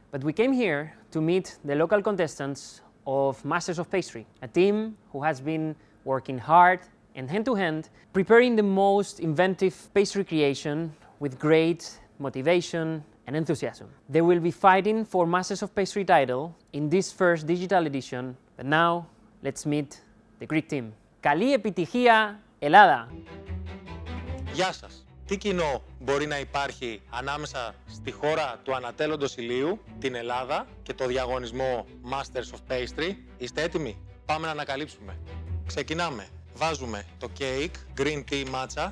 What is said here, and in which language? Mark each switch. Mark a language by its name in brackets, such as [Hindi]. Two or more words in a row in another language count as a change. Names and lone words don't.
[English] But we came here to meet the local contestants of Masters of Pastry, a team who has been working hard and hand-to-hand, preparing the most inventive pastry creation with great motivation and enthusiasm. They will be fighting for Masters of Pastry title in this first digital edition. But now, let's meet the Greek team. [Greek] Καλή επιτυχία, Ελλάδα! Γεια σας. Τι κοινό μπορεί να υπάρχει ανάμεσα στη χώρα του ανατέλλοντος ηλίου, την Ελλάδα, και το διαγωνισμό Masters of Pastry? Είστε έτοιμοι? Πάμε να ανακαλύψουμε. Ξεκινάμε. Βάζουμε το [English] cake, green tea matcha.